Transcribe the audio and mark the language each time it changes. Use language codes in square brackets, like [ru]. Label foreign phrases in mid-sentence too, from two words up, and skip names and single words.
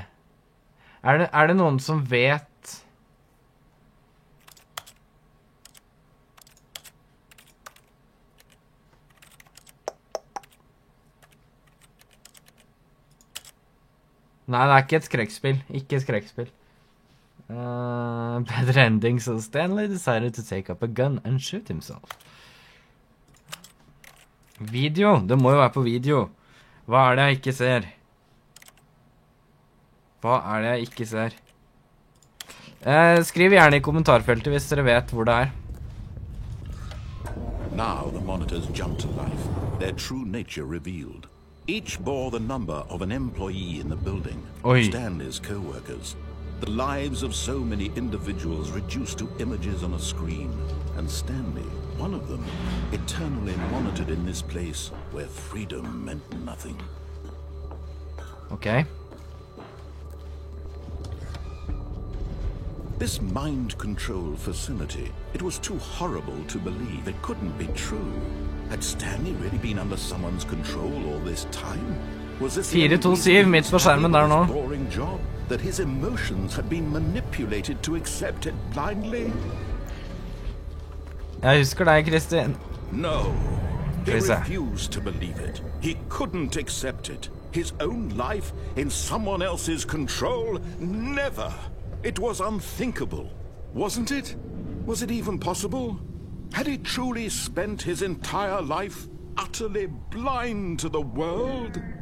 [no] Er det noen som vet? Nei, det ikke et skrekkspill. Ikke et skrekkspill. [en] Better ending, so Stanley decided to take up a gun and shoot himself. [no] Video. Det må jo være på video. Hva det jeg ikke ser? Hva det jeg ikke ser? Skriv gjerne I kommentarfeltet hvis dere vet hvor det [en] Now the monitors jumped to life, their true nature revealed. Each bore the number of an employee in the building, Stanley's co-workers. The lives of so many individuals reduced to images on a screen, and Stanley, one of them, eternally monitored in this place where freedom meant nothing. Okay. This mind control facility, it was too horrible to believe. It couldn't be true. Had Stanley really been under someone's control all this time? Was this [no] 427 midt på skjermen der nå. [en] Boring job that his emotions had been manipulated to accept it blindly? [no] Jeg husker deg, Kristin. [en] No. He refused to believe it. He couldn't accept it. His own life in someone else's control? Never. It was unthinkable, wasn't it? Was it even possible? Had he truly spent his entire life utterly blind to the world?